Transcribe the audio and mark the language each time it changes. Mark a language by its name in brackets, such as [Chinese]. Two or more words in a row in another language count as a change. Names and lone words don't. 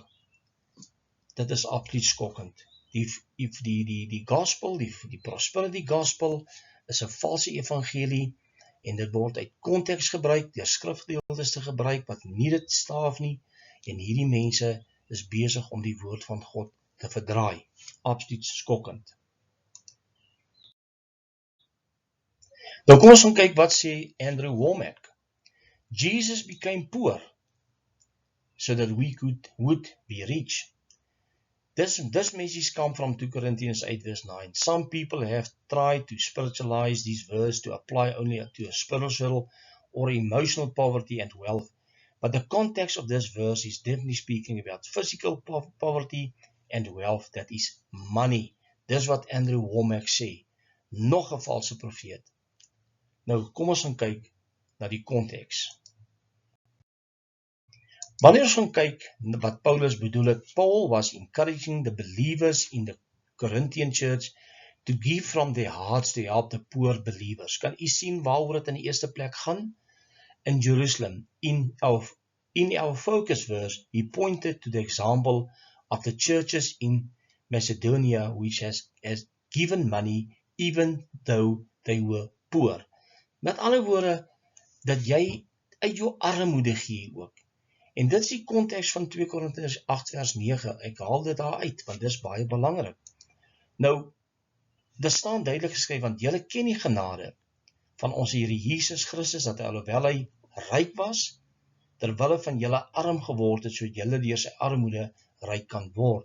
[Afrikaans] Dit is absoluut skokkend. Die gospel, die [English] prosperity gospel [Afrikaans] is 'n valse evangelie en dit word uit konteks gebruik, deur skrifgedeeltes te gebruik wat nie dit staaf nie, en hierdie mense is besig om die woord van God te verdraai. Absoluut skokkend. Nou kom ons gaan kyk wat sê Andrew Wommack. [English] Jesus became poor so that we would be rich. This message comes from 2 Corinthians 8 verse 9. Some people have tried to spiritualize this verse to apply only to a spiritual or emotional poverty and wealth. But the context of this verse is definitely speaking about physical poverty and wealth, that is money. [Afrikaans] Dis wat Andrew Wommack sê. Nog 'n valse profeet. Nou, kom ons gaan kyk na die konteks. Wanneer ons gaan kyk wat Paulus bedoel het, [English] Paul was encouraging the believers in the Corinthian church to give from their hearts to help the poor believers. [Afrikaans] Kan u sien waaroor dit in die eerste plek gaan? [English] In Jerusalem, in our focus verse, he pointed to the example of the churches in Macedonia, which has given money even though they were poor. [Afrikaans] Met ander woorde, dat jy uit jou armoede gee ook. En dit is die konteks van 2 Korintiërs 8 vers 9. Ek haal dit daar uit, want dit is baie belangrik. Nou, dit staan duidelik geskryf, want julle ken die genade van ons Here Jesus Christus, dat hy alhoewel hy ryk was, terwyl van julle arm geword het, sodat julle deur sy armoede ryk kan word.